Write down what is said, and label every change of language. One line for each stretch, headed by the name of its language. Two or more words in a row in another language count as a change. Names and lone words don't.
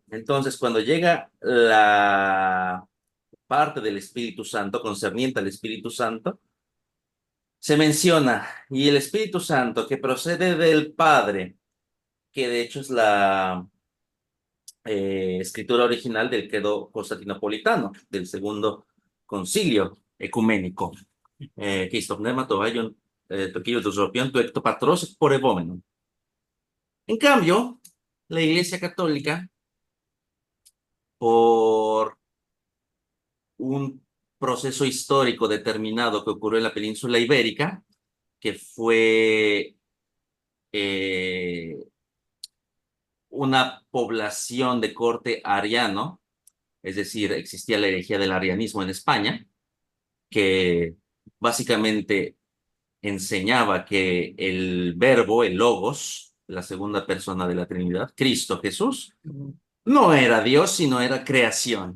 Spanish: Entonces, cuando llega la parte del Espíritu Santo, concerniente al Espíritu Santo, se menciona, y el Espíritu Santo que procede del Padre, que de hecho es la escritura original del credo constantinopolitano, del segundo concilio ecuménico.
Greek: Και στο πνεύμα το Άγιον, το Κύριο του Ζωοποιών, του εκ το πατρός εκπορευόμενον.
Spanish: En cambio, la Iglesia Católica, por un proceso histórico determinado que ocurrió en la península ibérica, que fue una población de corte ariano, es decir, existía la herejía del arianismo en España, que básicamente enseñaba que el verbo, el logos, la segunda persona de la Trinidad, Cristo Jesús, no era Dios, sino era creación.